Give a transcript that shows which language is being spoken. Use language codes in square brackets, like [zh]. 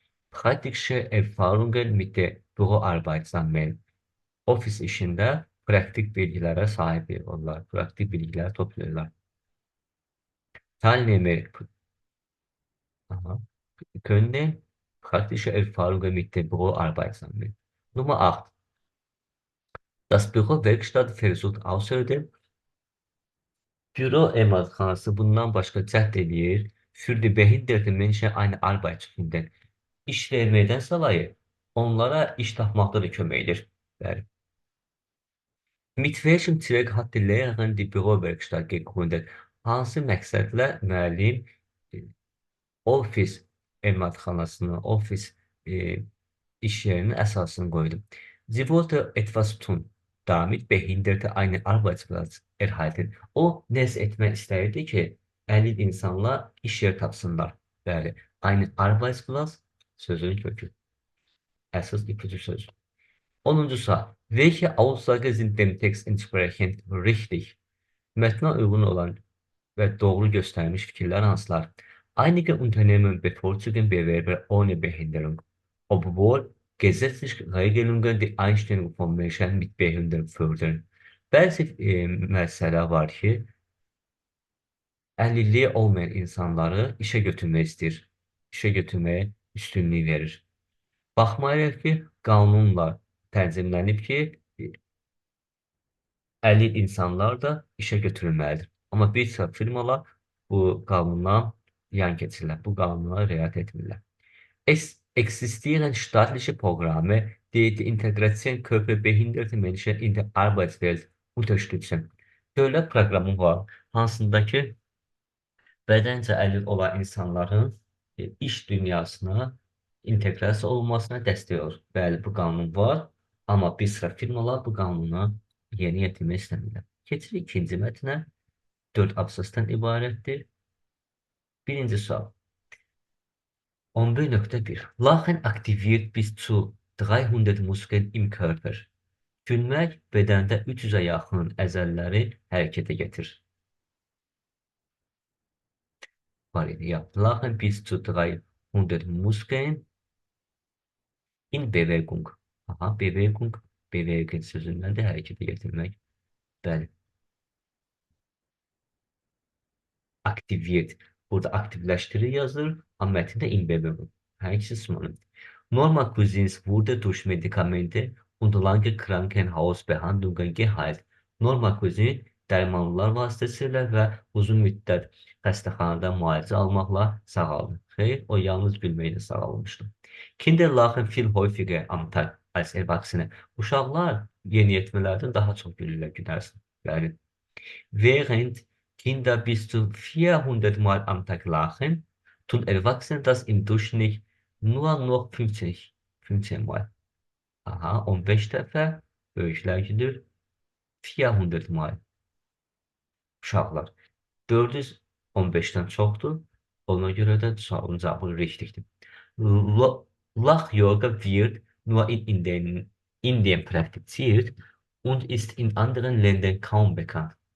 [de] Praktische Erfahrungen mit der Büroarbeit sammeln. [az] Ofis işində praktik bilgilərə sahib olurlar. Praktik bilgilər toplayırlar. [de] Teilnehmer können praktische Erfahrungen mit der Büroarbeit sammeln. Nummer 8. Das Büro-Werkstatt versucht außerdem [az] Büro emalxanası bundan başqa cəhd edir, [de] für die behinderte Menschen eine Arbeit zu finden. [az] İş verməkdən savayı onlara iş tapmaqda da kömək edir. Bəli. [de] Mit welchem Zweck hat die Lehrerin die Bürowerkstatt gegründet? [az] Hansı məqsədlə müəllim ofis emalxanasını, ofis iş yerinin əsasını qoydu. [de] Sie wollte etwas tun, damit Behinderte einen Arbeitsplatz erhalten. [az] O nəsə etmək istəyirdi ki, əlil insanlar iş yeri tapsınlar. Bəli, [de] einen Arbeitsplatz [az] sözünün kökü. Əsas ipucu söz. 10. sual. [de] Welche Aussage sind dem Text entsprechend richtig? [az] Mətnə uyğun olan və doğru göstərmiş fikirlər hansılar? [de] Einige Unternehmen bevorzugen Bewerber ohne Behinderung, obwohl gesetzliche Regelungen die Einstellung von Menschen mit Behinderung fördern. [az] Bəzi müəssisələr var ki, əlilliyi olmayan insanları işə götürmək istəyir. İşə götürməyə üstünlük verir. Baxmayaraq ki, qanunla tənzimlənib ki, əlil insanlar da işə götürülməlidir. Amma bir sıra firmalar bu qanundan yan keçirlər. Bu qanuna riayət etmirlər. [de] Existieren staatliche Programme, die die Integration körperbehinderter Menschen in der Arbeitswelt unterstützen. [az] Dövlət proqramı var, hansındakı bədəncə əlil olan insanların iş dünyasına inteqrasiya olunmasına dəstək olur. Bəli, bu qanun var, amma bir sıra firmalar bu qanunu yeni yetirmək istəmirlər. Keçirik ikinci mətnə. 4 abzasdan ibarətdir. Birinci sual. 11.1. [de] Lachen aktiviert bis zu 300 Muskeln im Körper. [az] Gülmək bədəndə 300-ə yaxın əzəlləri hərəkətə gətirir. Var idi, ya. [de] Lachen bis zu 300 Muskeln in Bewegung. [az] Aha, [de] Bewegung, Bewegung [az] sözündən də hərəkətə gətirmək. Bəli. Aktiviert. Burada aktivləşdirir yazılır, amma mətndə [de] in Bewegung. [az] Hər ikisi sinonim. [de] Norma Cousins wurde durch Medikamente und lange Krankenhausbehandlungen geheilt. [az] Norma Cousin dərmanlar vasitəsilə və uzun müddət xəstəxanada müalicə almaqla sağaldı. Xeyr, o yalnız gülməklə sağalmışdı. [de] Kinder lachen viel häufiger am Tag als Erwachsene. [az] Uşaqlar yeniyetmələrdən daha çox gülürlər gülərsin. Bəli. [de] Während Kinder bis zu 400 Mal am Tag lachen, tun Erwachsene das im Durchschnitt nur noch 15 Mal. [az] Aha, 15 dəfə böyüklər gülür, [de] 400 Mal. [az] Uşaqlar. 415-dən çoxdur. Ona görə də sualın cavabı richtigdir. [de] Lach Yoga wird nur in Indien praktiziert und ist in anderen Ländern kaum bekannt.